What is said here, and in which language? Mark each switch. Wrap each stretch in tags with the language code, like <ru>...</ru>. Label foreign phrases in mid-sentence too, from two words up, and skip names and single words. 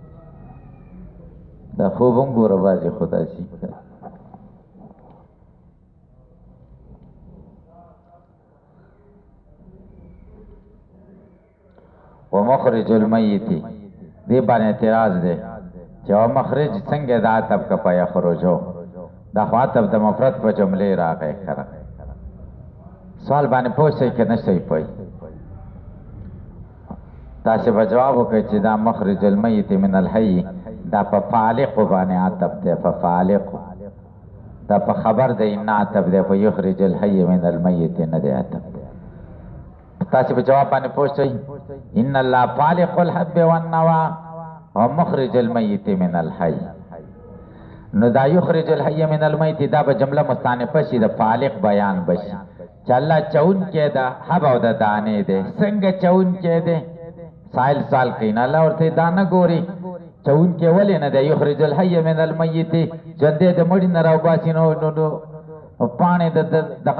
<ps>دا خوب هم ګوره بعضې خو داسې</ps> <ar>ومخرج المیت</ar> <ps>دې باندې اعتراض دی چې مخرج څنګه د عطف که په یخرجو، دا خو عطف د مفرد په جملې راغی که نه. سوال باندې پوه شئ که نه شئ پوه؟ تاسې به جواب وکړئ چې دا</ps> <ar>مخرج المیت من الحي</ar> <ps>دا په فالق باندې عطف دی. په فالق دا په خبر دی نه عطف دی. په</ps> <ar>یخرج الحي من المیت</ar> <ps>نه دی عطف دی. تاسې په جواب باندې پوه شئ.</ps> <ar>ان الله فالق الحب والنوى ومخرج المیت من الحي.</ar> <ps>نو دا</ps> <ar>یخرج الحي من المیت</ar> <ps>دا به جمله مستانفه شي د فالق بیان بشي چې الله چون کې دا حب او د دانې دی. څنګه چون کې دی؟ سائل سوال کوي نه الله ورته دانه ګوري چون کې ولې نه دی</ps> <ar>یخرج الحي من المیت</ar> <ps>ژوندې د مړي نه راوباسي نو پاڼې دغه</ps>